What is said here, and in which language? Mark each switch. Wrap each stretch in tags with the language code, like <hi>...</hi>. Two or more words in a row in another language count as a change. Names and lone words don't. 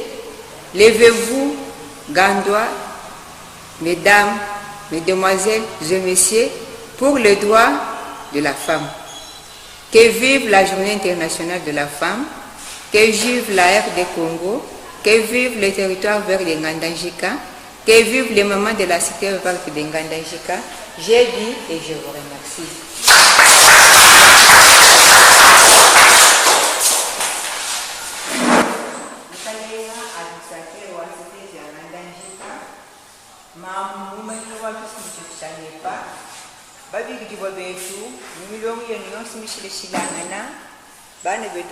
<fr>Levez-vous, Gandois, mesdames, mesdemoiselles et messieurs, pour le droit de la femme. Que vive la Journée internationale de la femme, que vive la RD Congo, que vive le territoire vert de Ngandajika, que vive les mamans de la cité verte de Ngandajika. J'ai dit et je vous remercie.</fr> <lu>Babigijibwa betu milongo yenu yonse mishilishilangana bana betu</lu>